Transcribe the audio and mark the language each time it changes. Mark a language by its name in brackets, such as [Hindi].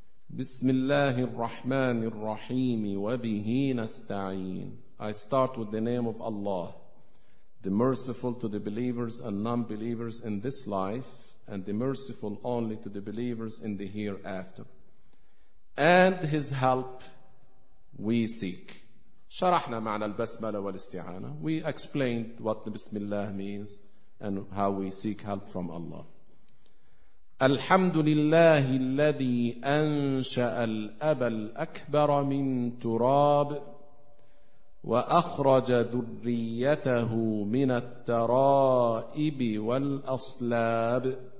[Arabic] بسم الله الرحمن الرحيم وبه نستعين. [English] I start with the name of Allah, the merciful to the believers and non-believers in this life, and the merciful only to the believers in the hereafter. And His help we seek. [Arabic] شرحنا معنى البسملة والاستعانة. [English] We explained what the بسم الله means and how we seek help from Allah. [Arabic] الحمد لله الذي أنشأ الأب الأكبر من تراب وأخرج ذريته من الترائب والأصلاب